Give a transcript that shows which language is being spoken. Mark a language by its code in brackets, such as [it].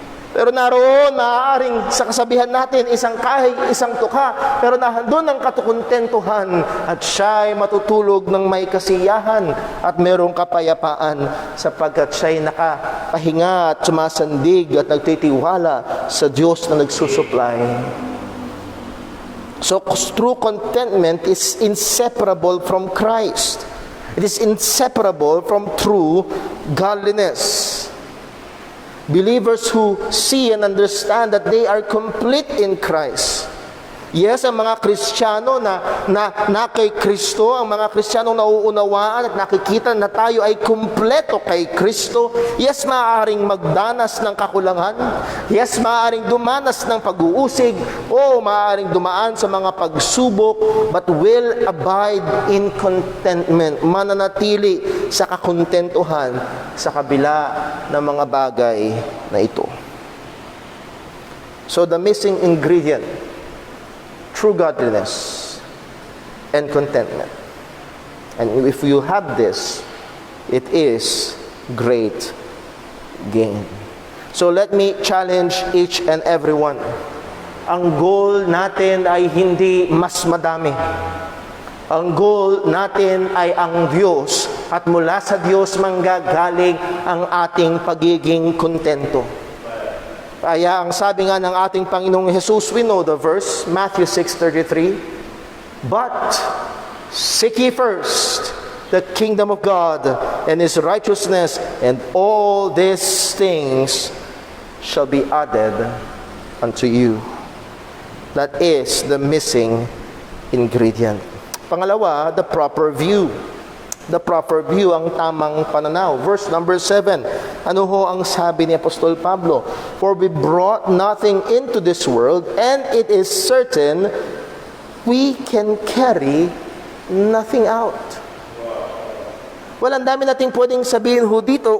[tl] Pero naroon, maaaring sa kasabihan natin, isang kahig, isang tuka, pero nandun ang katukontentuhan at siya ay matutulog ng may kasiyahan at merong kapayapaan sapagkat siya ay nakapahinga at sumasandig at nagtitiwala sa Diyos na nagsusupply. [en] So, true contentment is inseparable from Christ. It is inseparable from true godliness. Believers who see and understand that they are complete in Christ. [tl] Yes, ang mga Kristiyano na kay Kristo, ang mga Kristiyano nauunawaan at nakikita na tayo ay kumpleto kay Kristo. Yes, maaaring magdanas ng kakulangan. Yes, maaaring dumanas ng pag-uusig o maaaring dumaan sa mga pagsubok, [en] but will abide in contentment. [tl] Mananatili sa kakontentuhan sa kabila ng mga bagay na ito. [en] So the missing ingredient, true godliness and contentment. And if you have this, it is great gain. So let me challenge each and every one. [tl] Ang goal natin ay hindi mas madami. Ang goal natin ay ang Diyos at mula sa Diyos manggagaling ang ating pagiging kontento. Kaya ang sabi nga ng ating Panginoong Jesus, [en] we know the verse, Matthew 6:33, but seek ye first the kingdom of God and His righteousness, and all these things shall be added unto you. That is the missing ingredient. Pangalawa, the proper view. The proper view, [tl] ang tamang pananaw. Verse number 7. Ano ho ang sabi ni Apostol Pablo? [en] For we brought nothing into this world, and it is certain we can carry nothing out. [tl] Well, ang dami nating pwedeng sabihin ho dito.